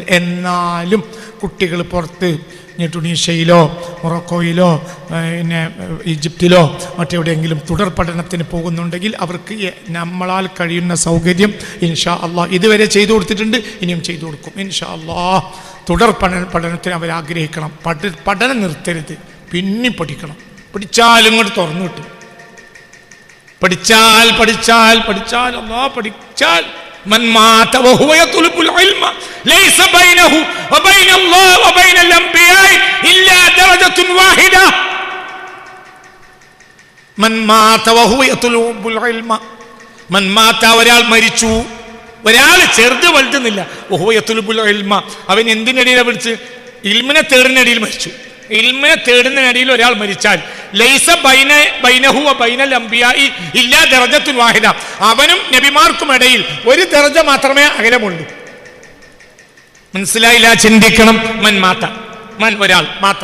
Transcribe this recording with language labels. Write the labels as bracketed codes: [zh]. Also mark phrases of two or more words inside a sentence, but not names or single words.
[ml] എന്നാലും കുട്ടികൾ പുറത്ത് ടുണീഷ്യയിലോ മൊറോക്കോയിലോ പിന്നെ ഈജിപ്തിലോ മറ്റെവിടെയെങ്കിലും തുടർ പഠനത്തിന് പോകുന്നുണ്ടെങ്കിൽ അവർക്ക് നമ്മളാൽ കഴിയുന്ന സൗകര്യം [ar] إن شاء الله [ml] ഇതുവരെ ചെയ്തു കൊടുത്തിട്ടുണ്ട്, ഇനിയും ചെയ്തു കൊടുക്കും [ar] إن شاء الله. [ml] തുടർ പഠനത്തിന് അവരാഗ്രഹിക്കണം. പഠനം നിർത്തരുത്, പിന്നെ പഠിക്കണം. പഠിച്ചാലും ഇങ്ങോട്ട് തുറന്നു കിട്ടും. പഠിച്ചാൽ അല്ലാഹ് പഠിച്ചാൽ [ar] من مات وهو يطلب العلم ليس بينه وبين الله وبين الأنبياء إلا درجة واحدة. من مات وهو يطلب العلم. من مات [ml] ഒരാൾ മരിച്ചു, ഒരാൾ ചെറുത് വലുതെന്നില്ല. [ar] وهو يطلب العلم. [ml] അവൻ എന്തിനടിയിലാണ് വിളിച്ച്? ഇൽമിനെ തേടുന്നടിയിൽ മരിച്ചു. ഇൽമിനെ തേടുന്നതിനിടയിൽ ഒരാൾ മരിച്ചാൽ [ar] ليس بينه وبين الأنبياء إلا درجة واحدة. [ml] അവനും നബിമാർക്കും ഇടയിൽ ഒരു ദറജ മാത്രമേ അകലമുള്ളൂ. മനസ്സിലായില്ല? ചിന്തിക്കണം. മൻ ഒരാൾ മാത്ത.